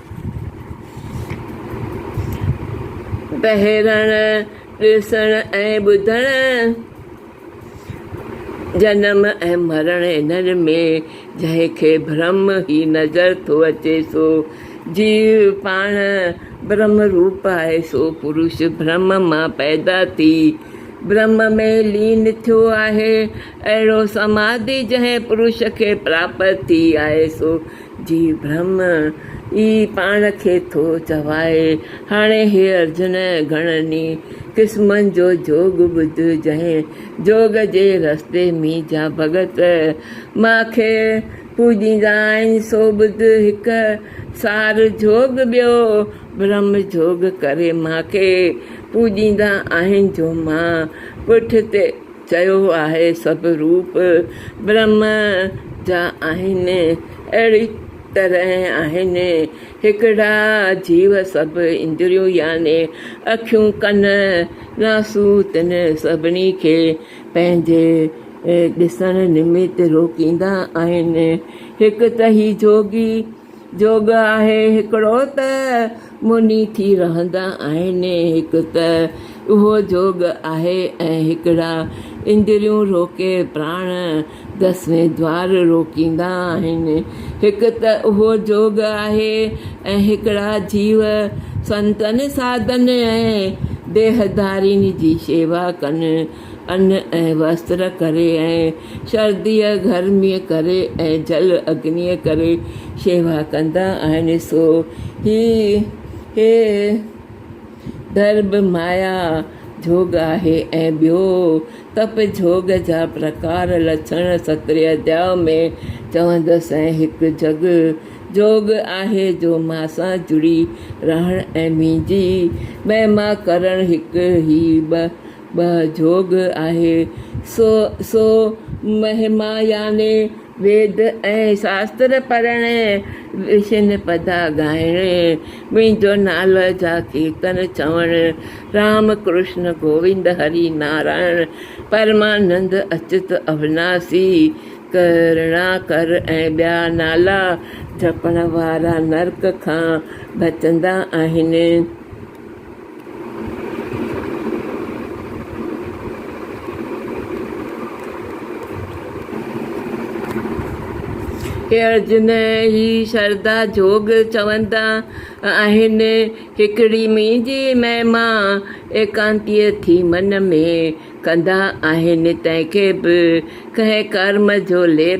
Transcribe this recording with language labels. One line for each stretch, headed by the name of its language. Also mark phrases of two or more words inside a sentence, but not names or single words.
Sindhi: पहिरण ॾिसण ऐं ॿुधण जनम ऐं मरण इन्हनि में जंहिंखे ब्रह्म ई नज़र थो अचे सो जीव पाण ब्रह्म रूप आहे सो पुरुष ब्रह्म मां पैदा थी ब्रह्म में लीन थियो आहे अहिड़ो समाधि जंहिं पुरुष खे प्राप्त थी आहे सो जीव ब्रह्म ई पाण खे थो चवाए हाणे हे अर्जुन घणनि क़िस्मनि जो जोग ॿुध जंहिं जोग जे रस्ते में जा भगत मूंखे पूॼींदा आहिनि सो ॿुध हिकु सार जोग ॿियो ब्रह्म जोग करे मूंखे पूॼींदा आहिनि जो मां पुठिते चयो आहे सभु रूप ब्रह्म जा आहिनि अहिड़ी तरह आहिनि हिकिड़ा जीव सभु इंद्रियूं याने अखियूं कन नासूं तिन सभिनी खे पंहिंजे ॾिसण निमित रोकींदा आहिनि हिकु त ही जोग आहे हिकिड़ो त मुनी थी रहंदा आहिनि हिकु त उहो जोग आहे ऐं हिकिड़ा इंद्रियूं रोके प्राण 10वें द्वार रोकींदा आहिनि हिकु त उहो जोग आहे ऐं हिकिड़ा जीव संतन साधन ऐं देहधारिनी जी शेवा कनि अन्न ऐं वस्त्र करे ऐं सर्दीअ गर्मीअ करे ऐं जल अग्नीअ करे शेवा कंदा आहिनि सो हे दर्भ माया जोग आहे ऐं ॿियो तप जोग जा प्रकार लक्षण 17 अध्याय में चवंदसि ऐं हिकु जग जोग आहे जो मां सां जुड़ी रहण ऐं मुंहिंजी महिमा करणु हिकु ई ॿ जोग आहे सो महिमा याने वेद ऐं शास्त्र पढ़णु विष्णु पदा ॻाइणु मुंहिंजो नालो जा कीर्तन चवणु राम कृष्ण गोविंद हरि नारायण परमानंद अच्युत अविनाशी करुणाकर ऐं ॿिया नाला जपण वारा नरक खां बचंदा आहिनि हे अर्जुन ही श्रद्धा जोग चवंदा आहिनि हिकिड़ी मुंहिंजी महिमा एकांतीअ थी मन में कंदा आहिनि तंहिंखे बि कंहिं कर्म जो लेप